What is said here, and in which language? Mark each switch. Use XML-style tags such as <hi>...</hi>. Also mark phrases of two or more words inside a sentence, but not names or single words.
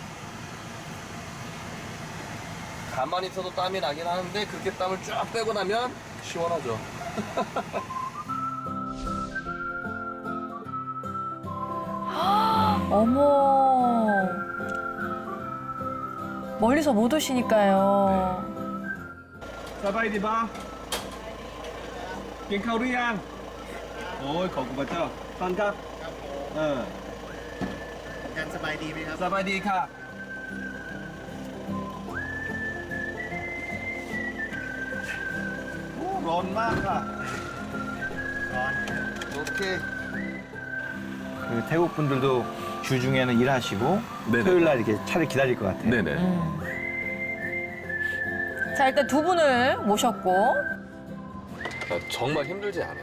<ko>가만히 있어도 땀이 나긴 하는데 그렇게 땀을 쫙 빼고 나면 시원하죠. 어머. 멀리서 못 오시니까요.</ko> <th>สบายดีป่ะกินข้าวหรือยังโอ้ยขอบคุณพระเจ้าตอนครับ กันสบายดีไหมครับ สบายดีค่ะโอ้ร้อนมากค่ะ</th> <ko>오케이. 그 태국 분들도 주중에는 일하시고 네네. 토요일 날 이렇게 차를 기다릴 것 같아요. 네네. 자, 일단 두 분을 모셨고. 정말 힘들지 않아요.</ko>